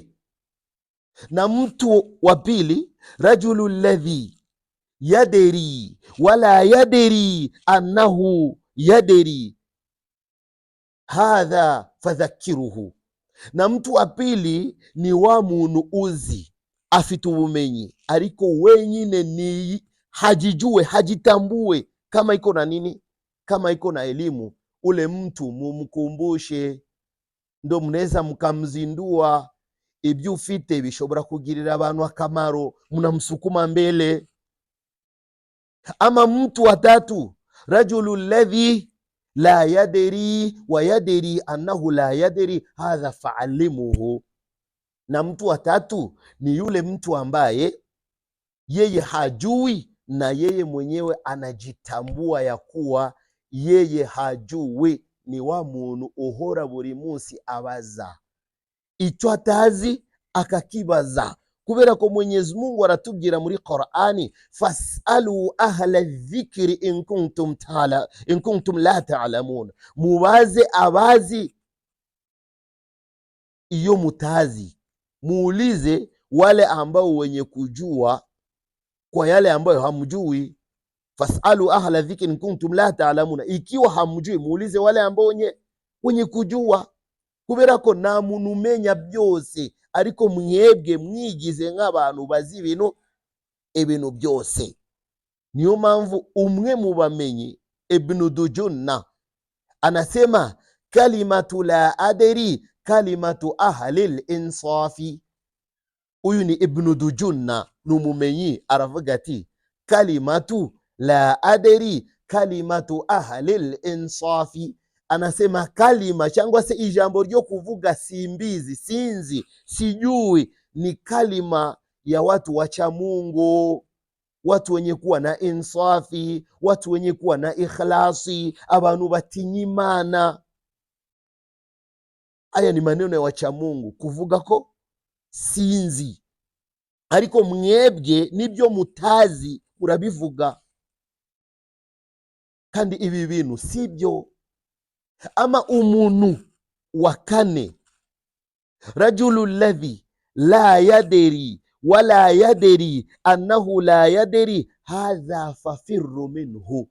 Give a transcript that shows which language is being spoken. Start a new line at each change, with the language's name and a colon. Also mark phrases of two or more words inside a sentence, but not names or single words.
Swahili: Na mtu wa pili,
Arabic: رجل الذي يدري ولا يدري أنه يدري هذا فذكروه.
Swahili: Na mtu wa pili ni wa
Kinyarwanda: muntu uzi afite ubumenyi ariko
Swahili: wenyine ni hajijue, hajitambue kama iko na nini, kama iko na elimu. Ule mtu mumkumbushe, ndo mnaweza mkamzindua.
Kinyarwanda: Ibyo ufite bishobora kugirira abantu akamaro,
Swahili: mnamsukuma mbele. Ama mtu wa tatu,
Arabic: رجل الذي لا يدري ولا يدري أنه لا يدري هذا فعلموه.
Swahili: Na mtu wa tatu ni yule mtu ambaye yeye hajui na yeye mwenyewe anajitambua ya kuwa yeye hajui.
Kinyarwanda: Ni wa muntu uhora buri munsi abaza icyo atazi akakibaza, kubera ko Mwenyezi Mungu aratubwira muri Qur'ani,
Arabic: فاسألوا أهل الذكر إن كنتم لا تعلمون,
Kinyarwanda: mubaze abazi iyo mutazi,
Swahili: muulize wale ambao wenye kujua kwa yale ambayo hamjui.
Arabic: فاسألوا أهل الذكر إن كنتم لا تعلمون,
Swahili: ikiwa hamjui muulize wale ambao wenye kujua.
Kinyarwanda: Kubera ko nta muntu umenya byose, ariko mwebwe mwigize nk'abantu bazi ibintu byose. Niyo mpamvu umwe mu bamenyi Ibn Dujunna anasema
Arabic: كلمة لا أدري كلمة أهل الإنصاف.
Kinyarwanda: Uyu ni Ibn Dujunna, ni umumenyi, aravuga ati
Arabic: كلمة لا أدري كلمة أهل الإنصاف.
Swahili: Anasema kalima
Kinyarwanda: cyangwa se ijambo ryo kuvuga simbizi, sinzi,
Swahili: sijui, ni kalima ya watu wacha Mungu, watu wenye kuwa na insafi, watu wenye kuwa na ikhlasi,
Kinyarwanda: abantu batinya Imana.
Swahili: Aya ni maneno ya wacha Mungu
Kinyarwanda: kuvuga ko sinzi, ariko mwebwe nibyo mutazi murabivuga, kandi ibi bintu sibyo. Ama umuntu wa kane,
Arabic: رجل الذي لا يدري ولا يدري أنه لا يدري هذا ففر منه.